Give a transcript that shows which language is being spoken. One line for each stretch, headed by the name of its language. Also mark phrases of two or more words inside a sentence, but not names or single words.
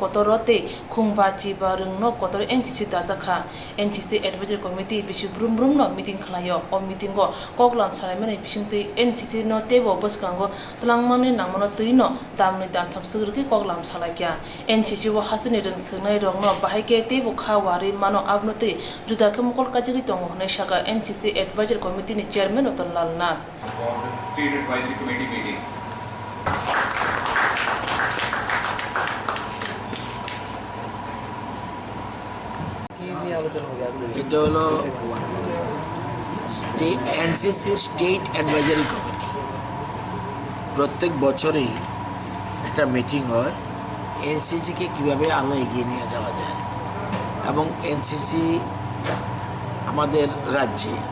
Kok Borok: kotorote khung ba chi ba rung no kotor NCC dazakha
English: NCC Advisory Committee
Kok Borok: bisu brum no meeting khlayo o meeting go koglam salaimane bisingte NCC no tebo boskango tlangmani nangmono tuino damni dam thapsugurki koglam salakya NCC wo hasini rung sunai rong no bahaike tebo khawari mano abnote juda kemkol kajigi tongo ne shaka
English: NCC Advisory Committee
Kok Borok: ni Chairman Ratan Nath.
English: For the State Advisory Committee meeting.
Bangla: এটা হলো
English: NCC State Advisory Committee
Bangla: প্রত্যেক বছরেই একটা মিটিং হয় এনসিসিকে কীভাবে আরও এগিয়ে নিয়ে যাওয়া যায় এবং এনসিসি আমাদের রাজ্যে